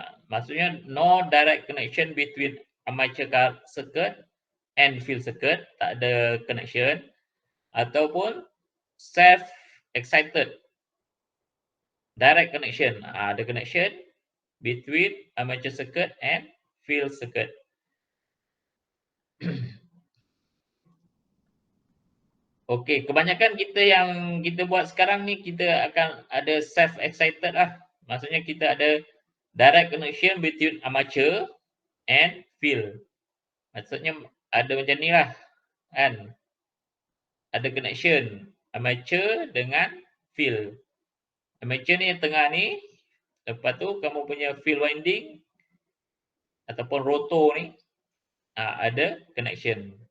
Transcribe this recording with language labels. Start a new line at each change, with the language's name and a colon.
English: Maksudnya no direct connection between armature circuit and field circuit,
Malay: tak ada
English: connection.
Malay: Ataupun
English: self excited, direct connection. Ada connection between armature circuit and field circuit.
Malay: Okey, kebanyakan kita yang kita buat sekarang ni, kita akan ada self excited lah. Maksudnya kita ada
English: direct connection between armature and field.
Malay: Maksudnya ada macam ni lah, kan? Ada connection armature dengan field. Armature ni yang tengah ni, lepas tu kamu punya field winding ataupun rotor ni ada connection.